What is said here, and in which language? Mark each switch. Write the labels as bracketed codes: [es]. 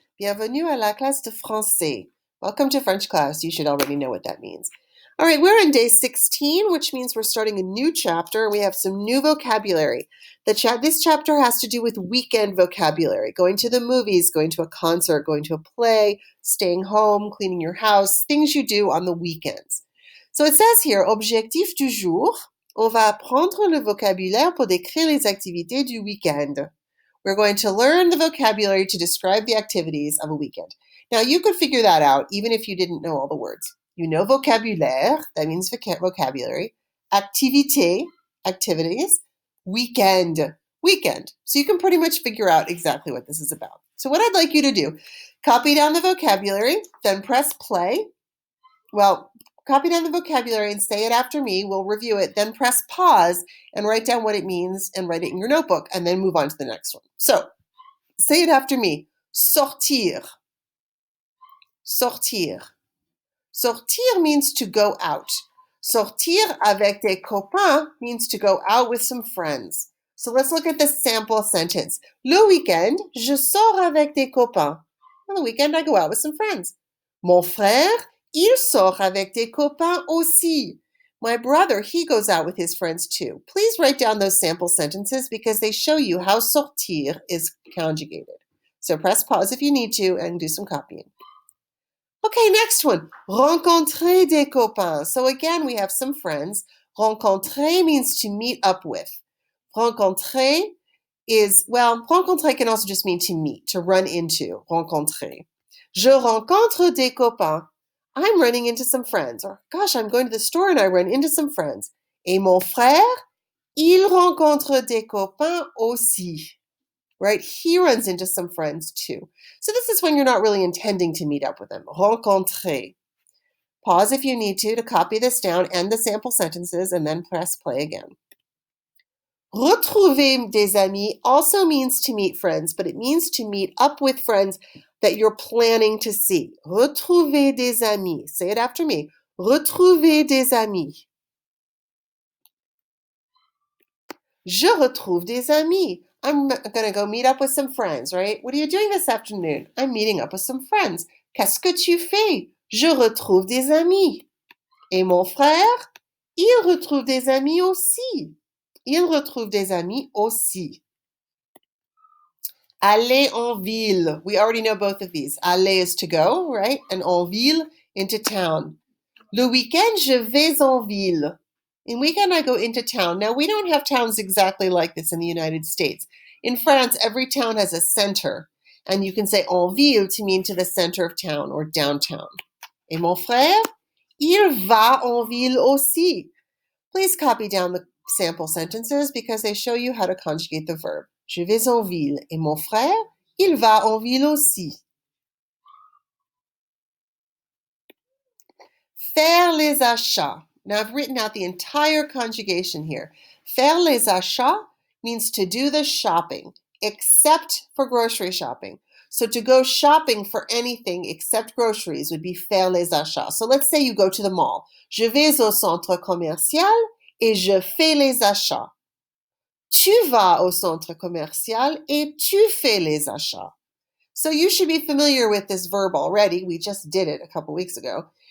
[fr] Bienvenue à la classe de français. [en] Welcome to French class. You should already know what that means. All right, we're in day 16, which means we're starting a new chapter. We have some new vocabulary. This chapter has to do with weekend vocabulary, going to the movies, going to a concert, going to a play, staying home, cleaning your house, things you do on the weekends. So it says here, [fr] objectif du jour, on va apprendre le vocabulaire pour décrire les activités du week-end. [en] We're going to learn the vocabulary to describe the activities of a weekend. Now, you could figure that out even if you didn't know all the words. You know vocabulaire, that means vocabulary. Activité, activities. Weekend, weekend. So you can pretty much figure out exactly what this is about. So what I'd like you to do, copy down the vocabulary, then press play. Well, copy down the vocabulary and say it after me. We'll review it. Then press pause and write down what it means and write it in your notebook and then move on to the next one. So, say it after me. Sortir. Sortir. Sortir means to go out. [fr] Sortir avec des copains [en] means to go out with some friends. So let's look at the sample sentence. [fr] Le week-end, je sors avec des copains. [en] On the weekend, I go out with some friends. [fr] Mon frère, il sort avec des copains aussi. [en] My brother, he goes out with his friends too. Please write down those sample sentences because they show you how sortir is conjugated. So press pause if you need to and do some copying. Okay, next one. [fr] Rencontrer des copains. [en] So again, we have some friends. Rencontrer means to meet up with. Rencontrer rencontrer can also just mean to meet, to run into. [fr] Rencontrer. Je rencontre des copains. [en] I'm running into some friends. Or, gosh, I'm going to the store and I run into some friends. [fr] Et mon frère, il rencontre des copains aussi. [en] Right? He runs into some friends too. So this is when you're not really intending to meet up with them. Rencontrer. Pause if you need to copy this down and the sample sentences and then press play again. [fr] Retrouver des amis [en] also means to meet friends, but it means to meet up with friends that you're planning to see. [fr] Retrouver des amis. [en] Say it after me. [fr] Retrouver des amis. Je retrouve des amis. [en] I'm going to go meet up with some friends, right? What are you doing this afternoon? I'm meeting up with some friends. [fr] Qu'est-ce que tu fais? Je retrouve des amis. Et mon frère, il retrouve des amis aussi. Il retrouve des amis aussi. Aller en ville. [en] We already know both of these. Aller is to go, right? And en ville, into town. [fr] Le week-end, je vais en ville. [en] In weekend, I go into town. Now, we don't have towns exactly like this in the United States. In France, every town has a center. And you can say en ville to mean to the center of town or downtown. [fr] Et mon frère, il va en ville aussi. [en] Please copy down the sample sentences because they show you how to conjugate the verb. [fr] Je vais en ville. Et mon frère, il va en ville aussi. Faire les achats. [en] Now, I've written out the entire conjugation here. [fr] Faire les achats [en] means to do the shopping, except for grocery shopping. So to go shopping for anything except groceries would be [fr] faire les achats. [en] So let's say you go to the mall. [fr] Je vais au centre commercial et je fais les achats. Tu vas au centre commercial et tu fais les achats. [en] So you should be familiar with this verb already. We just did it a couple weeks ago.